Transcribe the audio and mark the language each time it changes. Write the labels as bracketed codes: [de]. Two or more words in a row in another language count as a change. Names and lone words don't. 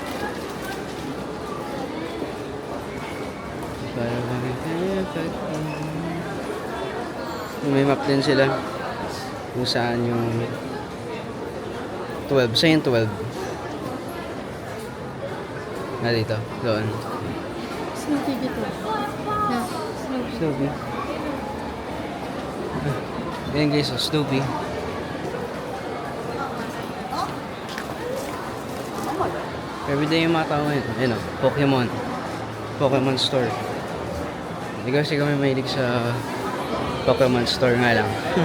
[tl] May map din sila kung saan yung 12. Saan yung 12? Dito. Doon. Snoopy dito. Yeah, Snoopy. Snoopy. Ayan guys, so Snoopy. Everyday yung mga tao ngayon. Ayan o, Pokemon. Pokemon Store. Hindi kasi kami mahilig sa Pokemon Store nga lang.